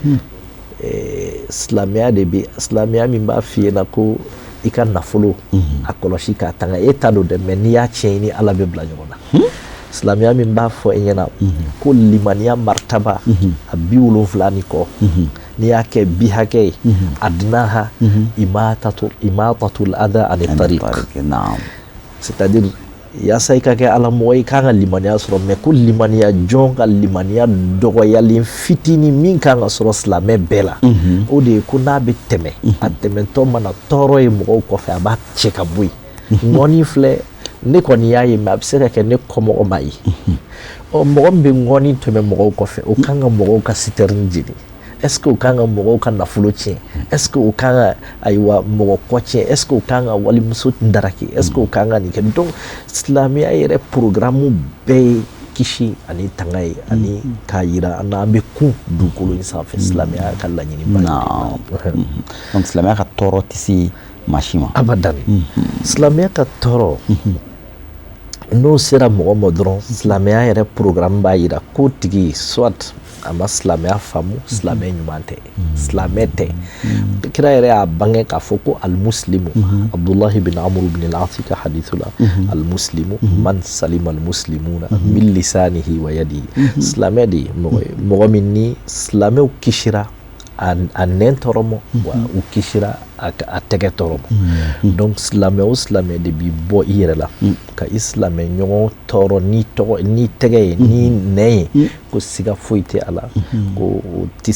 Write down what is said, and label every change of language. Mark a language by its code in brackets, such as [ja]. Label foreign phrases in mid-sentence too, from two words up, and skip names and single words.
[bm] silamɛya min b'a f'i ɲɛna ko i ka nafolo a kɔlɔsi k'a tanga e t'a dɔn dɛ mais n'i y'a tiɲɛ ni Ala bɛ bila ɲɔgɔn na silamɛya min b'a fɔ e ɲɛna ko limaniya martaba a 70 ni kɔ n'i y'a kɛ bi hakɛ ye adnaha [ar] إماطة الأذى عن الطريق [bm] c'est-à-dire yaasa i ka kɛ Ala mɔgɔ i kan ka limaniya sɔrɔ mais ko limaniya jɔn ka limaniya dɔgɔyalen fitinin min kan ka sɔrɔ silamɛ bɛɛ la o de ye ko n'a bɛ tɛmɛ a tɛmɛtɔ mana tɔɔrɔ ye mɔgɔw kɔfɛ a b'a cɛ ka bɔ yen ŋɔni filɛ ne kɔni y'a ye mais a bɛ se ka kɛ ne kɔmɔgɔ ma ye mɔgɔ min bɛ ŋɔni tɛmɛ mɔgɔw kɔfɛ o kan ka mɔgɔw ka citerne jeni [fr] est-ce que [bm] o kan ka mɔgɔw ka nafolo tiɲɛ [fr] est-ce que [bm] o kan ka ayiwa mɔgɔ kɔ tiɲɛ [fr] est-ce que [bm] o kan ka walimuso daraki [fr] est-ce que [bm] o kan ka nin kɛ donc silamɛya yɛrɛ programme bɛɛ ye kisi ani tanga ye ani k'a yira an na an bɛ kun dugukolo in sanfɛ silamɛya ka laɲini ba ye donc silamɛya ka tɔɔrɔ tɛ se maa si ma abadan silamɛya ka tɔɔrɔ n'o sera mɔgɔ ma dɔrɔn silamɛya yɛrɛ programme b'a yira ko tigi soit a ma silamɛya faamu silamɛ ɲuman tɛ silamɛ tɛ kira yɛrɛ y'a bange k'a fɔ ko almuslimu Abdullahi bin Amr bin al-As ka hadithu la [ar] المسلم من سلم المسلمون من لسانه ويده [bm] silamɛ de mɔgɔ min ni silamɛw kisira a nɛn tɔɔrɔ ma wa u kisira a tɛgɛ tɔɔrɔ ma donc silamɛ o silamɛ de bi bɔ i yɛrɛ la ka i silamɛ ɲɔgɔn tɔɔrɔ ni tɛgɛ ye ni nɛn ye ko siga foyi tɛ a la ko o tɛ